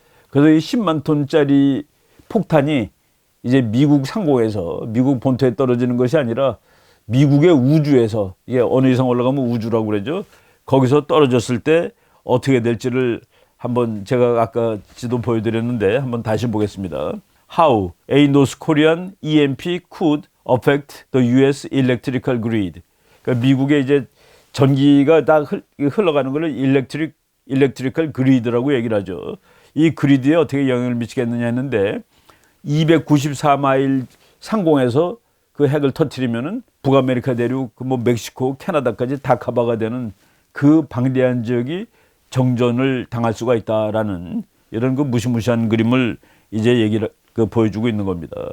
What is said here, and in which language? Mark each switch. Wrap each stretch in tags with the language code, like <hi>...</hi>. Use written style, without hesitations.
<ko>그래서 이 10만 톤짜리 폭탄이 이제 미국 상공에서, 미국 본토에 떨어지는 것이 아니라 미국의 우주에서, 이게 어느 이상 올라가면 우주라고 그러죠. 거기서 떨어졌을 때 어떻게 될지를 한번 제가 아까 지도 보여드렸는데 한번 다시 보겠습니다.</ko> <en>How a North Korean EMP could affect the US electrical grid.</en> <ko>그러니까 미국의 이제 전기가 다 흘러가는 걸 electrical grid라고 얘기를 하죠. 이 그리드에 어떻게 영향을 미치겠느냐 했는데 294마일 상공에서 그 핵을 터뜨리면은 북아메리카 대륙, 멕시코, 캐나다까지 다 커버가 되는 그 방대한 지역이 정전을 당할 수가 있다라는 이런 무시무시한 그림을 이제 얘기를 보여주고 있는 겁니다.</ko>